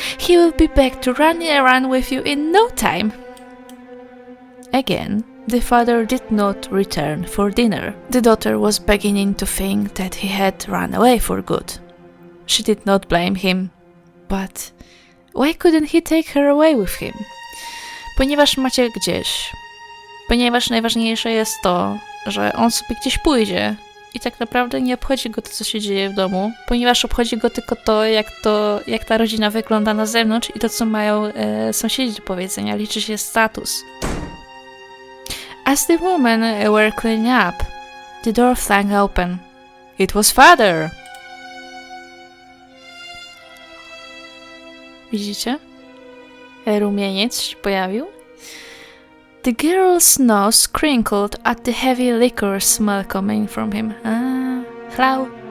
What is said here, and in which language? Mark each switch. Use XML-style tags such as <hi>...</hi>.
<en>He will be back to running around with you in no time. Again, the father did not return for dinner. The daughter was beginning to think that he had run away for good. She did not blame him, but why couldn't he take her away with him?</en> <pl>Ponieważ macie gdzieś. Ponieważ najważniejsze jest to, że on sobie gdzieś pójdzie i tak naprawdę nie obchodzi go to, co się dzieje w domu, ponieważ obchodzi go tylko jak ta rodzina wygląda na zewnątrz i to, co mają sąsiedzi do powiedzenia. Liczy się status.</pl> <en>As the women were cleaning up, the door flung open. It was father!</en> <pl>Widzicie? Rumieniec się pojawił.</pl> <en>The girl's nose crinkled at the heavy liquor smell coming from him. Hello?</en>